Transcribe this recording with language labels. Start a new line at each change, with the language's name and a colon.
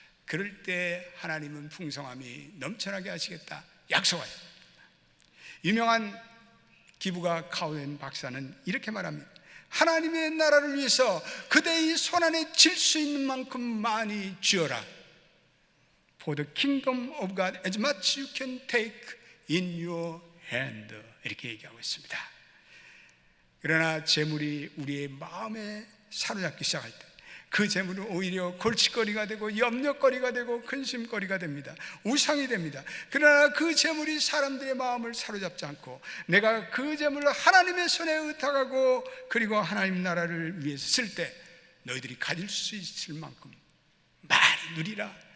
Korean: 그럴 때 하나님은 풍성함이 넘쳐나게 하시겠다 약속하십니다. 유명한 기부가 카우엔 박사는 이렇게 말합니다. 하나님의 나라를 위해서 그대의 손안에 쥘 수 있는 만큼 많이 쥐어라.
English: For the kingdom of God as much you can take in your hand.
Korean: 이렇게 얘기하고 있습니다. 그러나 재물이 우리의 마음에 사로잡기 시작할 때 그 재물은 오히려 골칫거리가 되고 염려거리가 되고 근심거리가 됩니다. 우상이 됩니다. 그러나 그 재물이 사람들의 마음을 사로잡지 않고 내가 그 재물을 하나님의 손에 의탁하고 그리고 하나님 나라를 위해서 쓸 때 너희들이 가질 수 있을 만큼 많이 누리라.